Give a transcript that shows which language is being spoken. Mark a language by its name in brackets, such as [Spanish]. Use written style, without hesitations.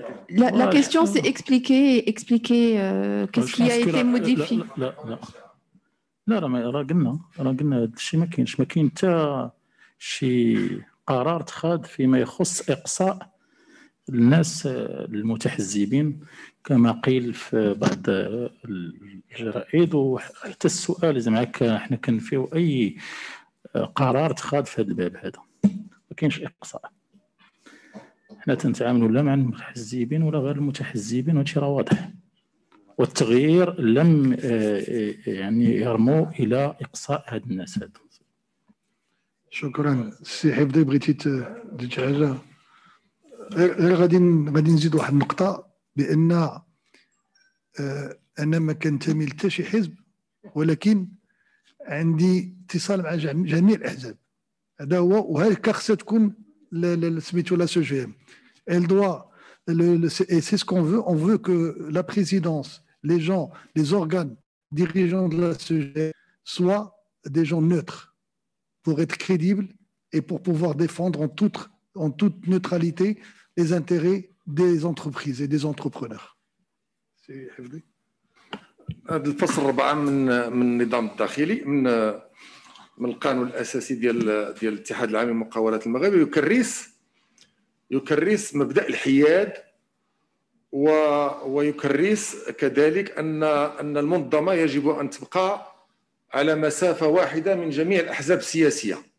[French] La question, c'est expliquer qu'est-ce qui a été modifié. [Arabic] لا راه قلنا هذا الشيء ما كاين حتى شي قرار اتخذ فيما يخص اقصاء الناس المتحزبين كما قيل في بعض الجرائد، وحتى السؤال زعما حنا كنفيو اي قرار اتخذ في هذا الباب هذا، ما كاينش اقصاء. حنا تنتعاملوا لا مع المتحزبين ولا غير المتحزبين، وهادشي راه واضح. والتغيير لم يعني يرموا الى اقصاء هاد الناس هادو. شكرا سي حفظي. بغيتي تزيد شي حاجه؟ غير غادي نزيد واحد النقطه، بان انا ما كنتمي لحتى شي حزب، ولكن عندي اتصال مع جميع الاحزاب. هذا هو، وهكا خصها تكون سميتو لا سي جي ام. [French] Elle doit, et c'est ce qu'on veut, on veut que la présidence, les gens, les organes dirigeants de la CGM soient des gens neutres. pour être crédible et pour pouvoir défendre en toute neutralité les intérêts des entreprises et des entrepreneurs. C'est حفظي. [Arabic] هذا الفصل 4 من النظام الداخلي من القانون الاساسي ديال الاتحاد العام للمقاولات المغربي يكرس مبدا الحياد ويكرس كذلك ان المنظمه يجب ان تبقى على مسافه واحده من جميع الاحزاب السياسيه.